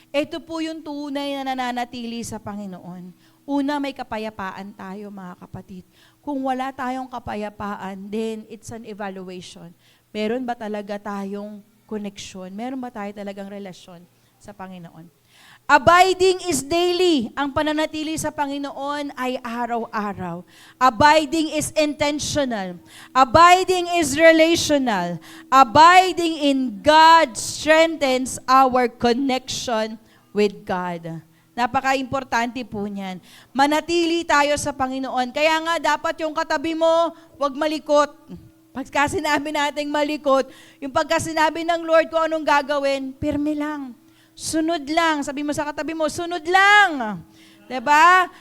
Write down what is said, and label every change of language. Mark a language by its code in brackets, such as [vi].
[tl] Ito po yung tunay na nananatili sa Panginoon. Una, may kapayapaan tayo mga kapatid. Kung wala tayong kapayapaan, [en] then it's an evaluation. [tl] Meron ba talaga tayong connection? Meron ba tayo talagang relasyon sa Panginoon? [en] Abiding is daily. [tl] Ang pananatili sa Panginoon ay araw-araw. [en] Abiding is intentional. Abiding is relational. Abiding in God strengthens our connection with God. [tl] Napaka-importante po niyan. Manatili tayo sa Panginoon. Kaya nga dapat yung katabi mo, huwag malikot. Pagka sinabi nating malikot, yung pagka sinabi ng Lord kung anong gagawin, pirmi lang. Sunod lang. Sabi mo sa katabi mo, sunod lang. Diba?